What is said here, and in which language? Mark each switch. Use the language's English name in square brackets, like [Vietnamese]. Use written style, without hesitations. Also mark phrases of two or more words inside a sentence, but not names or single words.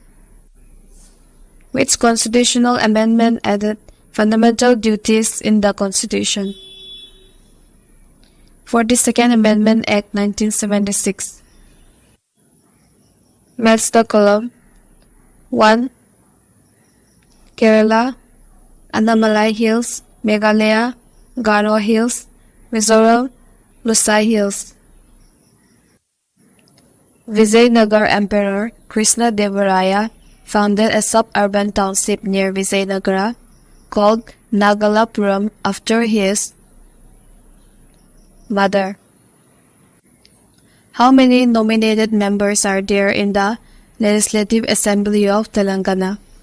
[English] Which constitutional amendment added fundamental duties in the Constitution? 42nd Amendment Act 1976. Match the column. 1. Kerala, Andamalai Hills, Meghalaya, Garo Hills, Mizoram, Lusai Hills. Vijayanagar Emperor Krishna Devaraya founded a suburban township near Vijayanagara called Nagalapuram after his mother. How many nominated members are there in the Legislative Assembly of Telangana?